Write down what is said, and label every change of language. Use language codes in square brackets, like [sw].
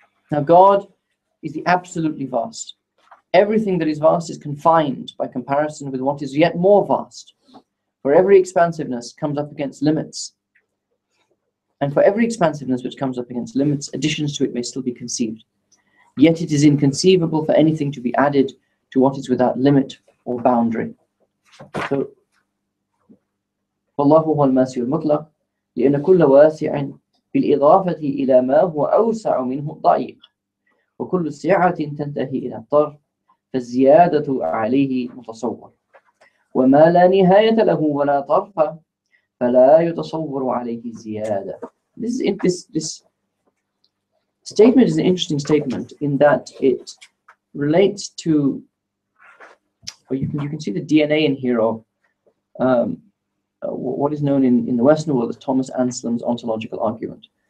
[en] Now God is the absolutely vast. Everything that is vast is confined by comparison with what is yet more vast. For every expansiveness comes up against limits. And for every expansiveness which comes up against limits, additions to it may still be conceived. Yet it is inconceivable for anything to be added to what is without limit or boundary. [ar] So, فالله هو الماسي المطلق لأن كل واسع بالإضافة إلى ما هو أوسع منه ضيق وكل سعة تنتهي إلى الطرف فالزيادة عليه متصور وما لا نهاية له ولا طرف فلا يتصور عليه زيادة. [en] This statement is an interesting statement in that it relates to, or you can see the DNA in here of what is known in the Western world as Thomas Anselm's ontological argument.